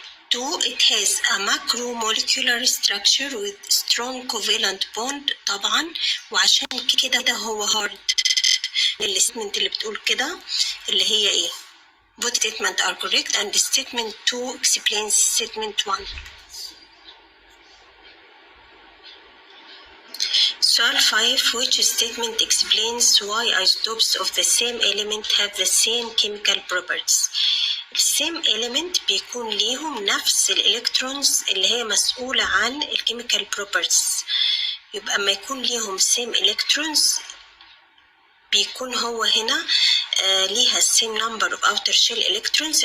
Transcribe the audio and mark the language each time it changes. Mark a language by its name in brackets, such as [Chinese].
[English] 2 it has a macromolecular structure with strong covalent bond. [Arabic] طبعا وعشان كده هو hard. [English] الستمنت اللي بتقول كده اللي هي ايه؟ both statements are correct and statement 2 explains statement 1. سؤال 5 which statement explains why isotopes of the same element have the same chemical properties. [Arabic] السيم element بيكون ليهم نفس الالكترونز اللي هي مسؤولة عن الكيميكال properties. يبقى اما يكون ليهم same electrons بيكون هو هنا ليها same number of outer shell electrons.